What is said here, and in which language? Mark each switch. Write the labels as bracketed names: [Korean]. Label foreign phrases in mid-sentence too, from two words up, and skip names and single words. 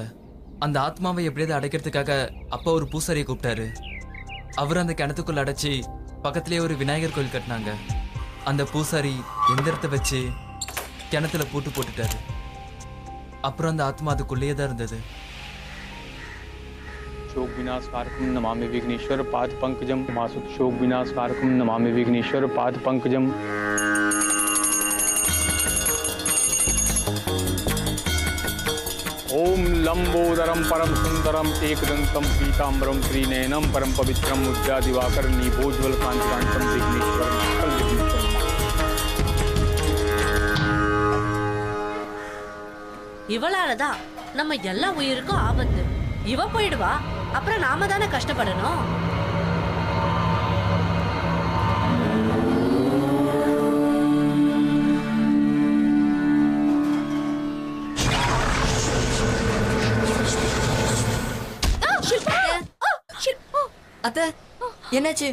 [Tamil] அந்த ஆத்மாவை எப்படியாவது அடைக்கிறதுக்காக அப்பா ஒரு பூசாரியை கூப்பிட்டாரு. அவர் அந்த கிணத்துக்குள்ள அடைச்சி பக்கத்திலேயே ஒரு விநாயகர் கோயில் கட்டினாங்க. அந்த பூசாரி எந்திரத்தை வச்சு கிணத்துல பூட்டு போட்டுட்டாரு. அப்புறம் அந்த ஆத்மா அதுக்குள்ளேயே தான் இருந்தது. [Sanskrit] शोक विनाशकारकम नमामि विघ्नेश्वर पाद पंकजम मासुत शोक विनाशकारकम नमामि विघ्नेश्वर पाद पंकजम। ओम लंबोदरम परम सुंदरम एकदंतम पीताम्बरम त्रिनयनम परम पवित्रम उद्या दिवाकर नीभोज्वल कांतिकांतम विघ्नेश्वर सकल विघ्नेश्वर। [Tamil] இவளாலதான் நம்ம எல்லா உயிருக்கும் ஆபத்து. இவ போயிடுவா, அப்புறம் நாம தானே கஷ்டப்படணும். அத்தை என்னாச்சு?